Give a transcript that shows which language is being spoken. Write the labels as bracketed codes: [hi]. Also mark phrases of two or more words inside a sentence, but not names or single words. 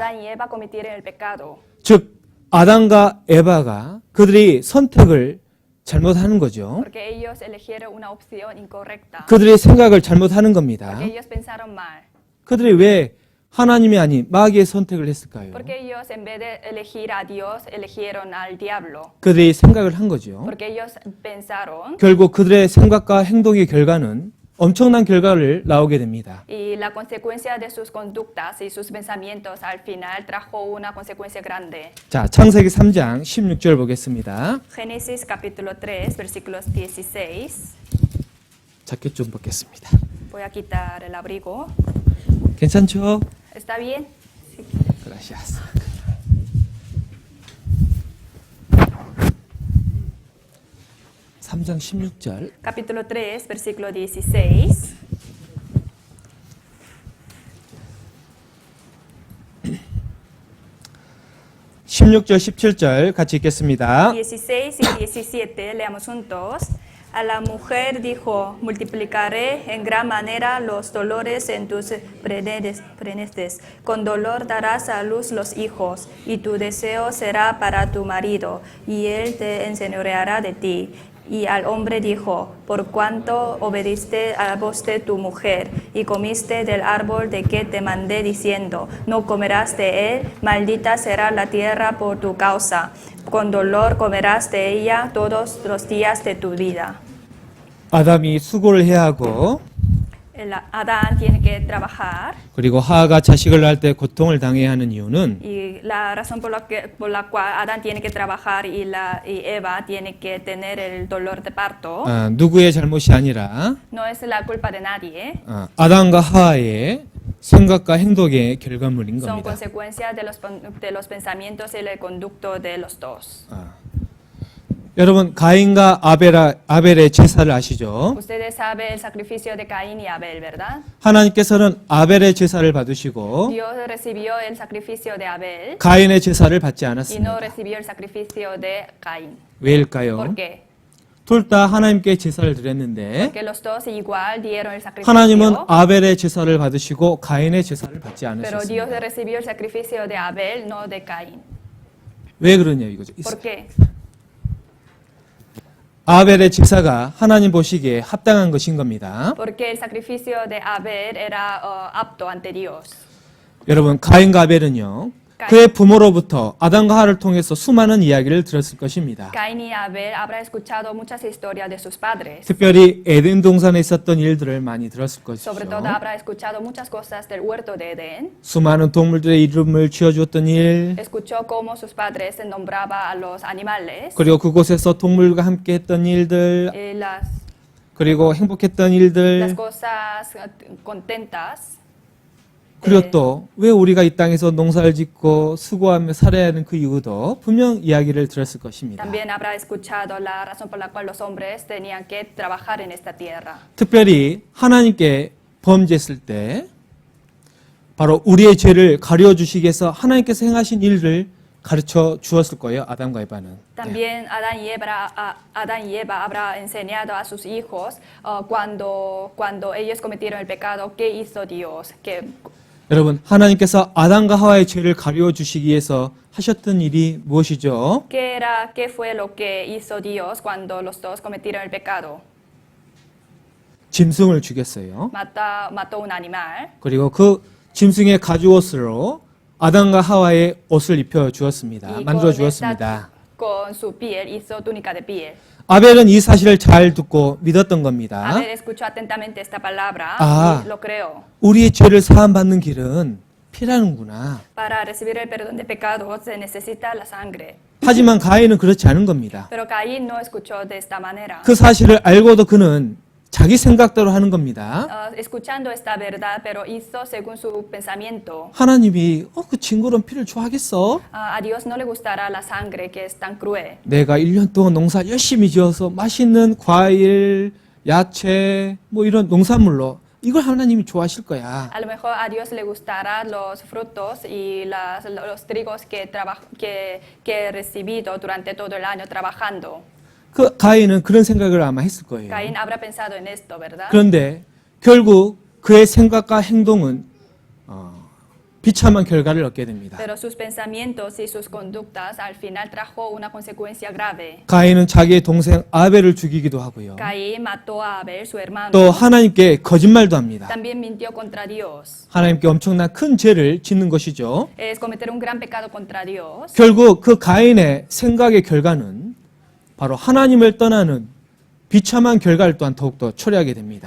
[es] Adán y Eva cometieron el pecado. [ko] 즉 아담과 에바가 그들이 선택을 잘못하는 거죠. [es] Porque ellos eligieron una opción incorrecta. [ko] 그들의 생각을 잘못하는 겁니다. [es] Porque ellos pensaron mal. [ko] 그들이 왜 하나님이 아닌 마귀의 선택을 했을까요? [es] Porque ellos en vez de elegir a Dios, eligieron al diablo. [ko] 그들이 생각을 한 거죠. [es] Porque ellos pensaron [ko] 결국 그들의 생각과 행동의 결과는 엄청난 결과를 나오게 됩니다. [es] y la consecuencia de sus conductas y sus pensamientos al final trajo una consecuencia grande. [ko] 자, 창세기 3장 16절 보겠습니다. [es] Génesis capítulo 3, versículos 16. [ko] 자켓 좀 벗겠습니다. [es] Voy a quitar el abrigo. [ko] 괜찮죠? [es] ¿Está bien? Gracias. [ko] (3장 16절) [es] Capítulo 3, versículo 16. [ko] (16절) (17절) 같이 읽겠습니다. [es] 16 y 17, leamos juntos. A la mujer dijo, multiplicaré en gran manera los dolores en tus preñeces. Con dolor darás a luz los hijos, y tu deseo será para tu marido, y él te enseñoreará de ti. Y al hombre dijo, por cuanto obediste a la voz de tu mujer, y comiste del árbol de que te mandé diciendo, no comerás de él, maldita será la tierra por tu causa. Con dolor comerás de ella todos los días de tu vida. [ko] 아담이 수고를 해야 하고 [es] Adán tiene que trabajar [ko] 그리고 하하가 자식을 낳을 때 고통을 당해야 하는 i유는 [es] y la razón por la cual Adán tiene que trabajar y Eva tiene que tener el dolor de parto [ko] 누구의 잘못이 아니라 [es] no es la culpa de nadie, [ko] 아담과 하하의 생각과 행동의 결과물인 [es] son [ko] 겁니다. [es] consecuencias de los pensamientos y el conducto de los dos. [ko] 여러분 가인과 아벨의 제사를 아시죠? [es] Ustedes saben el sacrificio de Caín y Abel, ¿verdad? [ko] 하나님께서는 아벨의 제사를 받으시고 [es] Dios recibió el sacrificio de Abel [ko] 가인의 제사를 받지 [es] y no [ko] 않았습니다. [es] recibió el sacrificio de Caín. [ko] 왜일까요? [es] ¿Por qué? [ko] 둘 다 하나님께 제사를 드렸는데 [es] Porque los dos igual dieron el [ko] 하나님은 [es] sacrificio, [ko] 아벨의 제사를 받으시고 가인의 제사를 받지 [es] pero Dios [ko] 않으셨습니다. [es] recibió el sacrificio de Abel, no de Caín. [ko] 왜 그러냐 이거죠. [es] ¿Por qué? [ko] 아벨의 제사가 하나님 보시기에 합당한 것인 겁니다. [es] Porque el sacrificio de Abel era apto ante Dios. [ko] 여러분 가인과 아벨은요. 그의 부모로부터 아담과 하와를 통해서 수많은 이야기를 들었을 것입니다. [es] Caín y Abel habrá escuchado muchas historias de sus padres. [ko] 특별히 에덴 동산에 있었던 일들을 많이 들었을 것이죠. [es] Sobre todo habrá escuchado muchas cosas del huerto de Edén. [ko] 수많은 동물들의 이름을 지어주었던 일, [es] Escuchó cómo sus padres nombraba a los animales. [ko] 그리고 그곳에서 동물과 함께 했던 일들, [es] Las [ko] 그리고 행복했던 일들, [es] cosas contentas. [ko] 그리고 또 왜 우리가 이 땅에서 농사를 짓고 수고하며 살아야 하는 그 이유도 분명 이야기를 들었을 것입니다. [es] También habrá escuchado la razón por la cual los hombres tenían que trabajar en esta tierra. [ko] 특별히 하나님께 범죄했을 때 바로 우리의 죄를 가려주시기 위해서 하나님께서 행하신 일을 가르쳐 주었을 거예요. 아담과 에바는. 네. [es] También Adán y Eva habrá enseñado a sus hijos cuando ellos cometieron el pecado, ¿qué hizo Dios? [ko] 여러분, 하나님께서 아담과 하와의 죄를 가려 주시기 위해서 하셨던 일이 무엇이죠? [es] ¿Qué fue lo que hizo Dios cuando los dos cometieron el pecado? [ko] 짐승을 죽였어요. [es] Mató un animal. [ko] 그리고 그 짐승의 가죽옷으로 아담과 하와의 옷을 입혀 주었습니다. [es] Y [ko] 만들어 [es] con [ko] 주었습니다. [es] con su piel hizo túnica de piel. [ko] 아벨은 이 사실을 잘 듣고 믿었던 겁니다. [es] Abel escuchó atentamente esta palabra Ah. y lo creó. [ko] 우리의 죄를 사함받는 길은 피라는구나. [es] Para recibir el perdón de pecados se necesita la sangre. [ko] 하지만 가인은 그렇지 않은 겁니다. [es] Pero Caín no escuchó de esta manera. [ko] 그 사실을 알고도 그는 자기 생각대로 하는 겁니다. [es] Escuchando esta verdad, pero hizo según su pensamiento. [ko] 하나님이 그 징그러운 피를 좋아하겠어? [es] A Dios no le gustará la sangre que es tan cruel. [ko] 내가 1년 동안 농사 열심히 지어서 맛있는 과일, 야채, 뭐 이런 농산물로 이걸 하나님이 좋아하실 거야. [es] A lo mejor a Dios le gustará los frutos y los trigos que he recibido durante todo el año trabajando. [ko] 그 가인은 그런 생각을 아마 했을 거예요. [es] Caín habrá pensado en esto, ¿verdad? [ko] 그런데 결국 그의 생각과 행동은 비참한 결과를 얻게 됩니다. [es] Pero sus pensamientos y sus conductas al final trajo una consecuencia grave. [ko] 가인은 자기의 동생 아벨을 죽이기도 하고요. [es] Caín mató a Abel, su hermano. [ko] 또 하나님께 거짓말도 합니다. [es] También mintió contra Dios. [ko] 하나님께 엄청난 큰 죄를 짓는 것이죠. [es] Es cometer un gran pecado contra Dios. [ko] 결국 그 가인의 생각의 결과는 바로 하나님을 떠나는 비참한 결과를 또한 더욱더 초래하게 됩니다.